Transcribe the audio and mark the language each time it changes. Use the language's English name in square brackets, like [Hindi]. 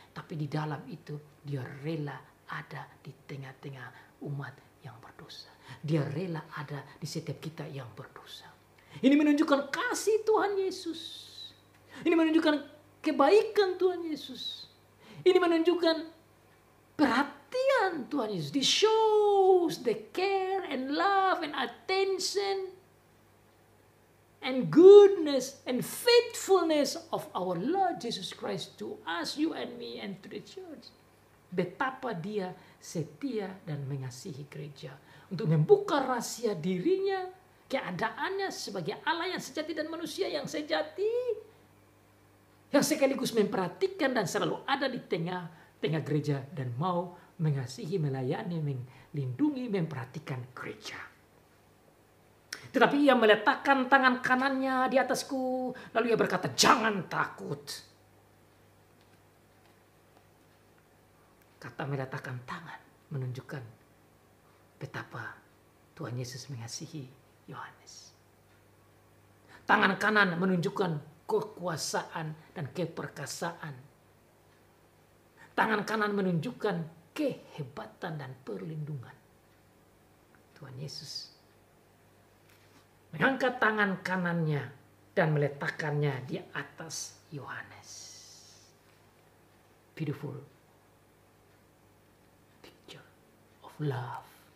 [Indonesian] Tapi di dalam itu dia rela ada di tengah-tengah umat yang berdosa. Dia rela ada di setiap kita yang berdosa. Ini menunjukkan kasih Tuhan Yesus. Ini menunjukkan kebaikan Tuhan Yesus. Ini menunjukkan perhatian Tuhan Yesus. [English] This shows the care and love and attention and goodness and faithfulness of our Lord Jesus Christ to us, you and me, and to the church. [Indonesian] Betapa dia setia dan mengasihi gereja untuk membuka rahasia dirinya, keadaannya sebagai Allah yang sejati dan manusia yang sejati, yang sekaligus memperhatikan dan selalu ada di tengah-tengah gereja dan mau mengasihi, melayani, melindungi, memperhatikan gereja. Tetapi ia meletakkan tangan kanannya di atasku, lalu ia berkata, jangan takut. Kata meletakkan tangan menunjukkan betapa Tuhan Yesus mengasihi Yohanes. Tangan kanan menunjukkan kekuasaan dan keperkasaan. Tangan kanan menunjukkan kehebatan dan perlindungan. Tuhan Yesus mengangkat tangan kanannya dan meletakkannya di atas Yohanes. [English] Beautiful picture of love.